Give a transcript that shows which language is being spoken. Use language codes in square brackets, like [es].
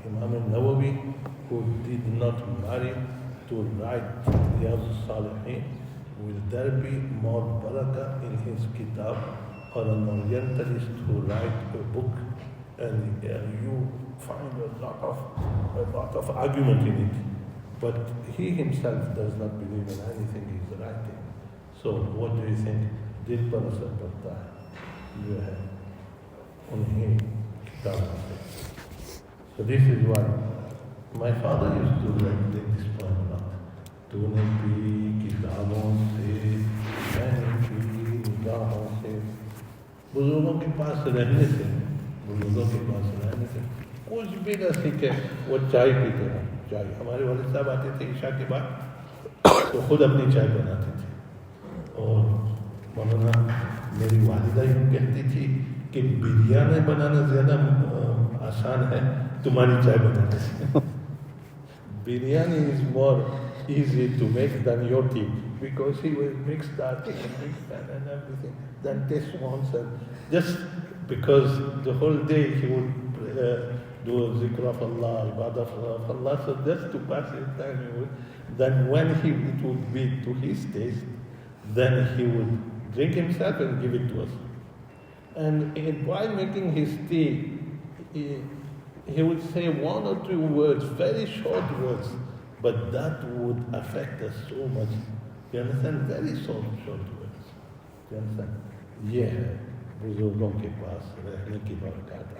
[en] Imam al-Nawawi, who did not marry to write Riyadh al-Salihin, will there be more barakah in his kitab or an Orientalist who write a book and you find a lot of argument in it, but he himself does not believe in anything he's writing. So what do you think? [hi] Dil par asar padta hai jo hai unhe kitab se. [en] So this is why my father used to take this point a lot. [hi] तूने P किताबों से, मैंने P निगाहों से. बुजुर्गों के पास रहने से कुछ भी न सीखे. वो चाय पीते हैं. चाय हमारे वालिद साहब आते थे ईशा के बाद तो खुद अपनी चाय बनाते थे. और मौलाना मेरी वालिदा यूँ कहती थी कि बिरयानी बनाना ज़्यादा आसान है तुम्हारी चाय बनाने से. [en] Biryani is more easy to make than your tea because he will mix that and everything. Then taste once and just because the whole day he would do zikr of Allah, ibadah of Allah, so just to pass his time, then when it would be to his taste, then he would drink himself and give it to us. And while making his tea, he would say 1 or 2 words, very short words, but that would affect us so much. You understand? Very short words. You understand? [hi] Yeah, बुजुर्गों के पास रहने की बरकत.